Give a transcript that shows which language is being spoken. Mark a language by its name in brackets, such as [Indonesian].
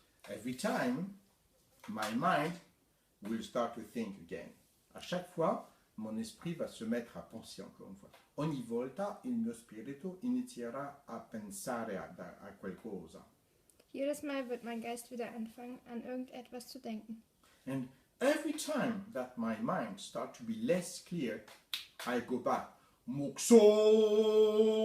[English] every time, my mind will start to think again. [French] À chaque fois, mon esprit va se mettre à penser encore une fois. [Italian] Ogni volta il mio spirito inizierà a pensare a qualcosa. [German] Jedes Mal wird mein Geist wieder anfangen, an irgendetwas zu denken. [English] And every time that my mind starts to be less clear, I go back. Mukso!